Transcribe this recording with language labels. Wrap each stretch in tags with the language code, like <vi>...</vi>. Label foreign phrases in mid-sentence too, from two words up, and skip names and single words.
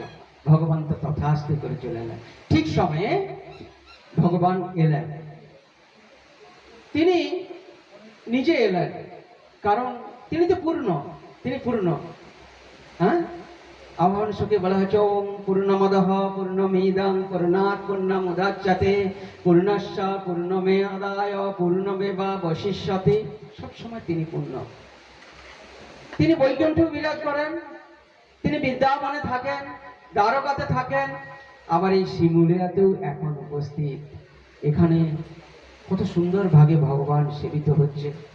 <bn>ভগবান তো তথাস্তে করে চলে এলেন। ঠিক সময়ে ভগবান এলেন। তিনি নিজে এলেন, কারণ তিনি তো পূর্ণ। হ্যাঁ, আহ্বান সুখে বলা হয়েছে</bn> <sa>ওম পূর্ণমদঃ পূর্ণমিদং পূর্ণাৎ পূর্ণমুদচ্যতে পূর্ণস্য পূর্ণমেয়াদায় পূর্ণমেবাবশিষ্যতে।</sa> <bn>সবসময় তিনি পূর্ণ। তিনি বৈকুণ্ঠে বিরাজ করেন, তিনি বৃন্দাবনে থাকেন, দ্বারকাতে থাকেন, আবার এই শিমুলিয়াতেও এখন উপস্থিত। এখানে কত সুন্দর ভাবে ভগবান সেবিত হচ্ছে।</bn>